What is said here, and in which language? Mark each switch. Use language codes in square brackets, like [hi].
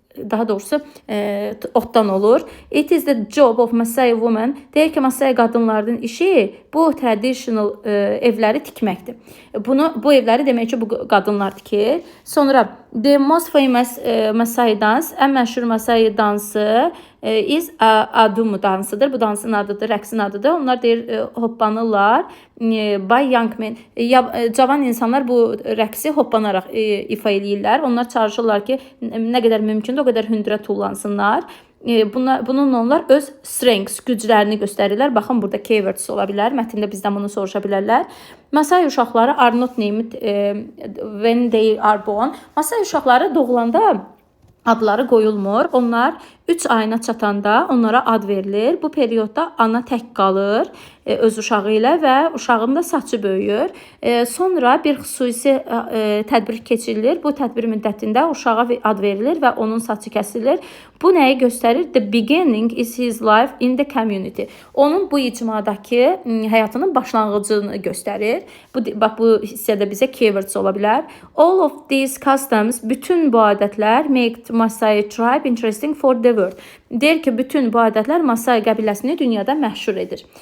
[az] daha doğrusu otdan olur. [en] It is the job of Masai woman. [az] Deyir ki, Masai qadınlarının işi bu traditional evləri tikməkdir. Bu evləri demək ki, bu qadınlar tikir. Sonra [en] the most famous Masai dance, [az] ən məşhur Masai dansı is Adumu dansıdır. Bu dansın adıdır, rəqsin adıdır. Onlar deyir hoppanırlar. [en] By young men. [az] Cavan insanlar bu rəqsi hoppanaraq ifa eləyirlər. Onlar çalışırlar ki, nə qədər mümkündür o qədər hündürə tullansınlar. Bununla onlar öz strengths, güclərini göstərirlər. Baxın, burada keywords ola bilər. Mətndə bizdən bunu soruşa bilərlər. Masai uşaqları [en] are not named when they are born. [az] Masai uşaqları doğulanda adları qoyulmur. Onlar 3 ayına çatanda onlara ad verilir. Bu periodda ana tək qalır öz uşağı ilə və uşağın da saçı böyüyür. Sonra bir xüsusi tədbir keçirilir. Bu tədbir müddətində uşağa ad verilir və onun saçı kəsilir. Bu nəyi göstərir? [en] The beginning is his life in the community. [az] Onun bu icmadakı həyatının başlanğıcını göstərir. Bu hissədə bizə keywords ola bilər. [en] All of these customs, [az] bütün bu adətlər [en] make Masai tribe interesting for the world. [az] Deyir ki, bütün bu adətlər Masai qəbiləsini dünyada məşhur edir.